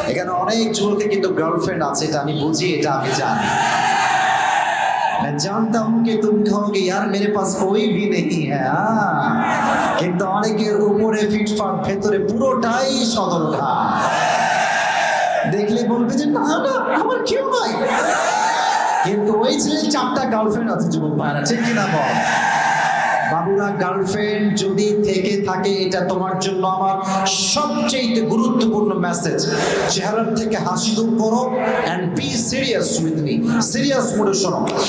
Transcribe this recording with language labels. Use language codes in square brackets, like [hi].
[bn] এখানে অনেক যুবকের কিন্তু গার্লফ্রেন্ড আছে, এটা আমি বুঝি, এটা আমি জানি। [hi] मैं जानता हूं कि तुम कहोगे यार मेरे पास कोई भी नहीं है, [bn] কিন্তু অনেকের উপরে ফিটফাট, ভেতরে পুরোটাই সদরঘাট। দেখলে বলবে যে না না আমার কেউ নাই, কিন্তু ওই ছেলের 4টা গার্লফ্রেন্ড আছে। যুবক ভাইরা ঠিক কিনা বল? বাবুরা, গার্লফ্রেন্ড যদি থেকে থাকে, এটা তোমার জন্য আমার সবচেয়ে গুরুত্বপূর্ণ মেসেজ। চেহারার থেকে হাসি দূর করো [en] And be serious with me. [bn] Serious মোডে শোনো।